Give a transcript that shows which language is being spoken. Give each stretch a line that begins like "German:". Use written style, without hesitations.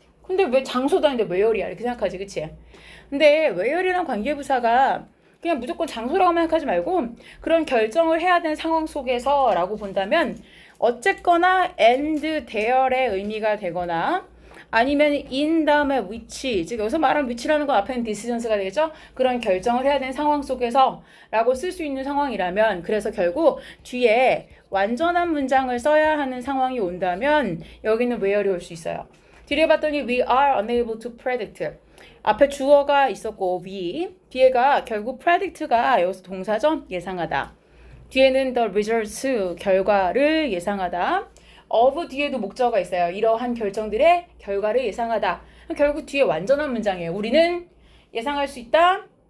Korean: 근데 왜 장소도 아닌데 where이야? 이렇게 생각하지, 그치? 근데 where이란 관계부사가 그냥 무조건 장소라고만 생각하지 말고 그런 결정을 해야 되는 상황 속에서 라고 본다면 어쨌거나 and there의 의미가 되거나 아니면 in 다음에 which, 즉 여기서 말하는 which라는 건 앞에는 decisions가 되겠죠? 그런 결정을 해야 되는 상황 속에서 라고 쓸 수 있는 상황이라면 그래서 결국 뒤에 완전한 문장을 써야 하는 상황이 온다면 여기는 where이 올 수 있어요. 뒤에 봤더니
English: we are unable to predict.
Korean: 앞에 주어가 있었고 we, 뒤에가 결국 predict가 여기서 동사죠? 예상하다. 뒤에는 the results, 결과를 예상하다. of 뒤에도 목적어가 있어요. 이러한 결정들의 결과를 예상하다. 결국 뒤에 완전한 문장이에요. 우리는 예상할 수 있다.